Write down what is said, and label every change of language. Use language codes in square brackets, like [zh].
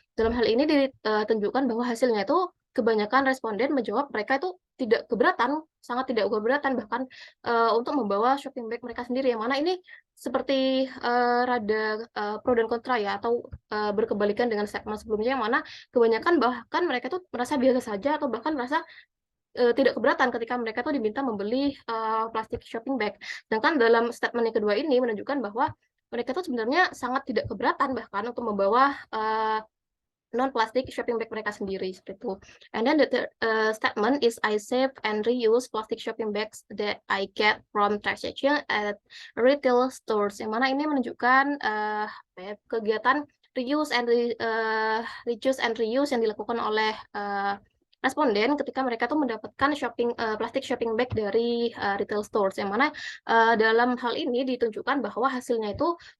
[id] Dalam hal ini ditunjukkan bahwa hasilnya itu kebanyakan responden menjawab mereka itu tidak keberatan, sangat tidak keberatan bahkan untuk membawa shopping bag mereka sendiri, yang mana ini seperti rada pro dan kontra ya, atau berkebalikan dengan segmen sebelumnya, yang mana kebanyakan bahkan mereka tuh merasa biasa saja atau bahkan merasa tidak keberatan ketika mereka tuh diminta membeli plastik shopping bag. Sedangkan dalam statement yang kedua ini menunjukkan bahwa mereka tuh sebenarnya sangat tidak keberatan bahkan untuk membawa non-plastic shopping bag mereka sendiri seperti itu. [en] And then the third statement is I save and reuse plastic shopping bags that I get from transaction at retail stores. [id] Yang mana ini menunjukkan kegiatan [en] reuse and reuse and reuse [id] yang dilakukan oleh responden ketika mereka tuh mendapatkan plastik shopping bag dari retail stores, yang mana dalam hal ini ditunjukkan bahwa hasilnya itu